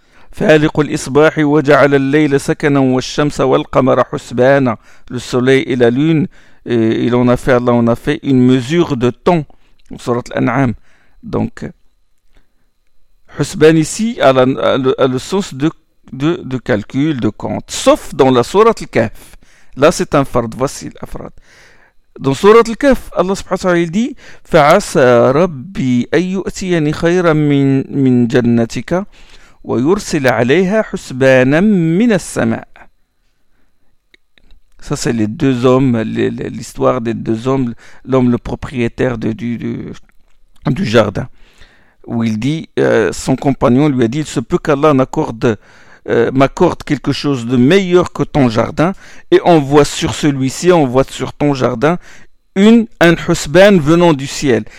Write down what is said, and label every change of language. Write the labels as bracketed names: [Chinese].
[Arabic] فالق الإصباح وجعل الليل سكنا والشمس والقمر حسبانا, [French] le soleil et la lune Allah en a fait une mesure de temps dans sourate Al-An'am. Donc حسبان ici a le sens de calcul, de compte, sauf dans la sourate Al-Kahf. Là c'est un fard, voici l'afrad. Dans sourate Al-Kahf, Allah subhanahu wa ta'ala dit: [Arabic] فَعَسَى رَبِّي أَن يُؤْتِيَنِ خَيْرًا مِنْ جَنَّتِكَ وَيُرْسِلَ عَلَيْهَا حُسْبَانًا مِنَ السَّمَاءِ. [French] Ça c'est les deux hommes, l'histoire des deux hommes, l'homme le propriétaire du jardin, où il dit, son compagnon lui a dit: il se peut qu'Allah m'accorde quelque chose de meilleur que ton jardin, et on voit sur ton jardin un husban venant du ciel.